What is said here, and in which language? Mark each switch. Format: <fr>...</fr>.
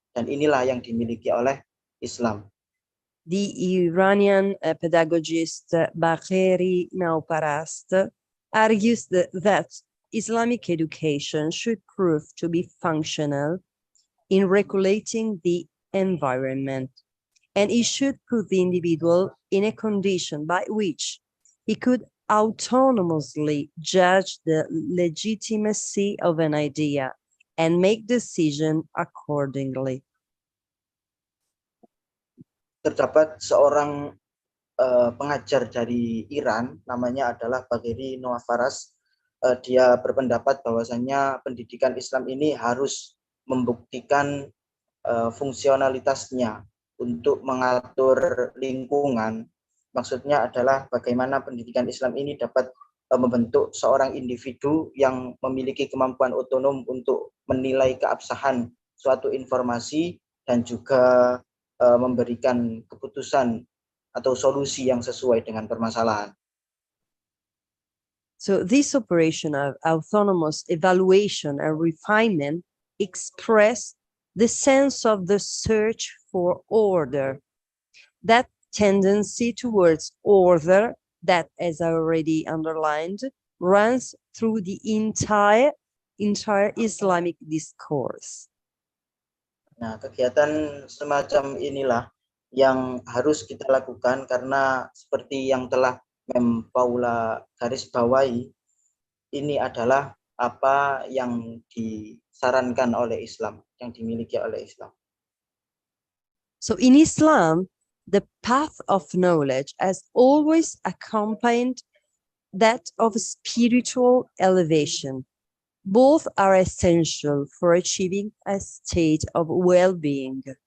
<id>Dan inilah yang dimiliki oleh Islam.</id> <en>The Iranian pedagogist Bagheri Nauparast argues that Islamic education should prove to be functional in regulating the environment, and it should put the individual in a condition by which he could autonomously judge the legitimacy of an idea and make decision accordingly.</en> <id>Terdapat seorang pengajar dari Iran, namanya adalah Bagheri Nauparast. Dia berpendapat bahwasannya pendidikan Islam ini harus membuktikan fungsionalitasnya untuk mengatur lingkungan. Maksudnya adalah bagaimana pendidikan Islam ini dapat membentuk seorang individu yang memiliki kemampuan otonom untuk menilai keabsahan suatu informasi dan juga memberikan keputusan atau solusi yang sesuai dengan permasalahan.</id> <en>So this operation of autonomous evaluation and refinement express the sense of the search for order, that tendency towards order that, as I already underlined, runs through the entire Islamic discourse.</en> <id>Nah, kegiatan semacam inilah yang harus kita lakukan karena seperti yang telah Mem Paula garis bawahi, ini adalah apa yang disarankan oleh Islam, yang dimiliki oleh Islam.</id> <en>So in Islam, the path of knowledge has always accompanied that of spiritual elevation. Both are essential for achieving a state of well-being.</en>